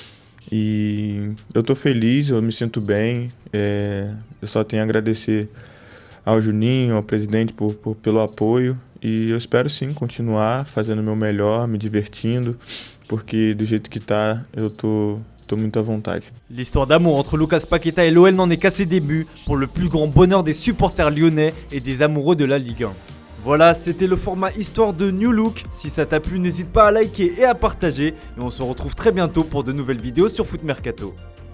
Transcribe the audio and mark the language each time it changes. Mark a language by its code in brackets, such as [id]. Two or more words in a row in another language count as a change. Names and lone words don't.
[pt] E eu tô feliz, eu me sinto bem, eu só tenho a agradecer ao Juninho, ao presidente pelo apoio e eu espero sim continuar fazendo o meu melhor, me divertindo, porque do jeito que tá, eu tô muito à vontade. [fr] L'histoire d'amour entre Lucas Paqueta et l'OL n'en est qu'à ses débuts, pour le plus grand bonheur des supporters lyonnais et des amoureux de la Ligue 1. Voilà, c'était le format Histoire de New Look. Si ça t'a plu, n'hésite pas à liker et à partager. Et on se retrouve très bientôt pour de nouvelles vidéos sur Foot Mercato.